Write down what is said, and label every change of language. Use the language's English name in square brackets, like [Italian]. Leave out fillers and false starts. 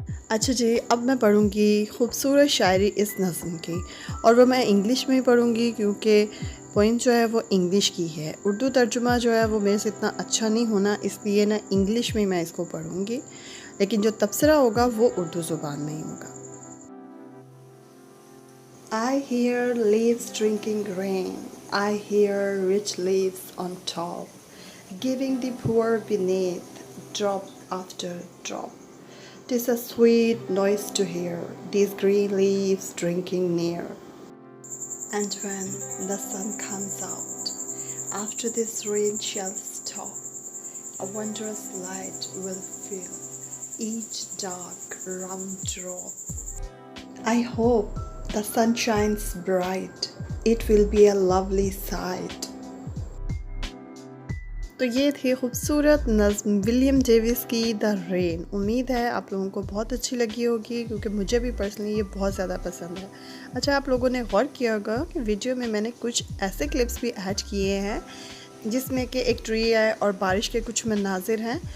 [Hindi] अच्छा जी, अब मैं पढ़ूँगी खूबसूरत शायरी इस नज़्म की, और वो मैं इंग्लिश में ही पढ़ूँगी क्योंकि पोइम जो है वो इंग्लिश की है। उर्दू तर्जुमा जो है वो मेरे से इतना अच्छा नहीं होना, इसलिए ना इंग्लिश में मैं इसको पढ़ूँगी, लेकिन जो तबसरा होगा वो उर्दू ज़ुबान में ही होगा। [English] I hear leaves drinking rain, I hear rich leaves on top, giving the poor beneath drop after drop. 'Tis a sweet noise to hear these green leaves drinking near. And when the sun comes out, after this rain shall stop, a wondrous light will fill each dark round drop. I hope the sun shines bright, it will be a lovely sight. [Hindi] तो ये थी खूबसूरत नज़्म William Davis की the rain. उम्मीद है आप लोगों को बहुत अच्छी लगी होगी, क्योंकि मुझे भी पर्सनली ये बहुत ज़्यादा पसंद है। अच्छा, आप लोगों ने गौर किया होगा कि वीडियो में मैंने कुछ ऐसे क्लिप्स भी ऐड किए हैं जिसमें कि एक ट्री है और बारिश के कुछ मनाजिर हैं।